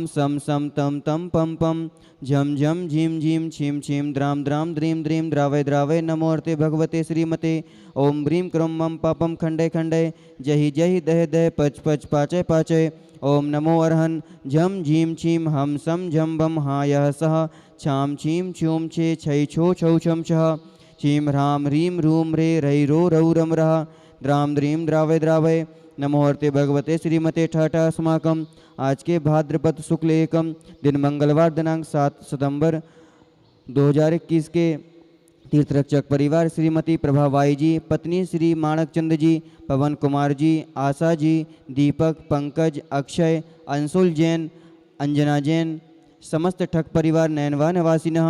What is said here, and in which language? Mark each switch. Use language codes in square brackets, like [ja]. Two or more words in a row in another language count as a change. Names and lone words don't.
[sa] सम सम तम तम पम पम झम झम झीम झीम छीम छीम द्राम द्राम द्रीम द्रीम द्रावय द्रावय नमो अर्ते भगवते श्रीमते ओम ह्रीं क्रोम मम पापम खंडय खंडय जहि जहि दह दह पच पच पाचय पाचय ओम नमो अर्हन् झम झीम छीम हम सम झम बम हा यह सह छाम छीम छूम छे छै छो छौ छम छः छीम ह्राम ह्रीं रूम रे रै रो रौ रम रः द्राम द्रीम द्रावय द्रावय नमो हर्ते भगवते श्रीमते ठठ अस्माकम। [hi] आज के भाद्रपद शुक्ल एकम दिन मंगलवार दिनांक 7 सितंबर 2021 के तीर्थरक्षक परिवार श्रीमती प्रभाबाई जी, पत्नी श्री माणक चंद जी, पवन कुमार जी, आशा जी, दीपक, पंकज, अक्षय, अंशुल जैन, अंजना जैन, समस्त ठक परिवार नैनवा निवासिनः।